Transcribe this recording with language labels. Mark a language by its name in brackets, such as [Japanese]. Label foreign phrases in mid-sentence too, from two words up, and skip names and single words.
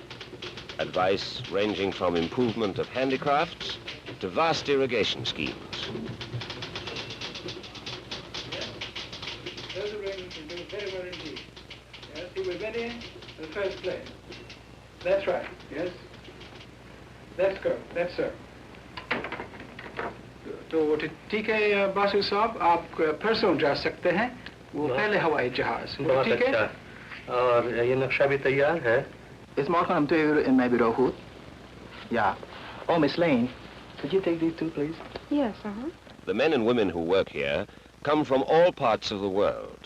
[English] Advice ranging from improvement of handicrafts to vast irrigation schemes. Those arrangements are doing very well indeed. Yes, he was in the first place. That's right, yes. That's correct, that's sir. [Hindi] तो ठीक है बासु साहब, आप परसों जा सकते हैं, वो पहले हवाई जहाज, ठीक है? और ये नक्शा भी तैयार है? [Dutch] Is morgen om 2 uur in mijn bureau goed? Ja. [English] Oh, Miss Lane, could you take these two, please? Yes, The men and women who work here come from all parts of the world.